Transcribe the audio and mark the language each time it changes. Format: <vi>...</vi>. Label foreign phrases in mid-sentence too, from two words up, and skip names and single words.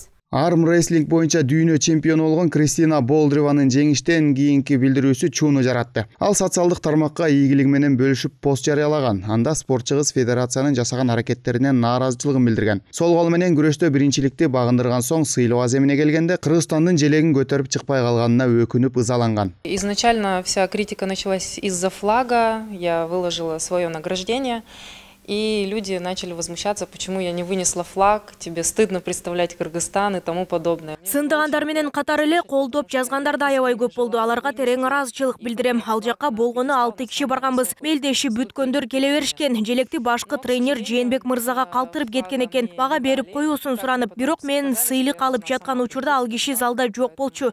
<ky>Армрестлинг боюнча дүйнө чемпиону болгон Кристина Болдырованын жеңиштен кийинки билдирүүсү чууну жаратты. Ал социалдык тармакка ийгилиги менен бөлүшүп пост жарыялаган. Анда спортчу кыз федерациянын жасаган аракеттеринен нааразычылыгын билдирген. Сол кол менен күрөштө биринчиликти багындырган соң сыйлоо аземине келгенде Кыргызстандын желегин көтөрүп чыкпай калганына өкүнүп ызаланган.</ky> <ru>Изначально вся критика началась из-за флага. Я выложила свое награждение. И люди начали возмущаться, почему я не вынесла флаг, тебе стыдно представлять Кыргызстан и тому подобное.</ru> <ky>Сындыгандар менен катар эле колдоп жазгандар да аябай көп болду. Аларга терең ыраазычылык билдирем. Ал жакка болгону 6 киши барганбыз. Мелдеши бүткөндөр келе беришкен. Желекти башкы тренер Жээнбек мырзага калтырып кеткен экен. Бага берип коюусун суранып, бирок мен сыйлык алып жаткан учурда ал киши залда жок болчу.</ky>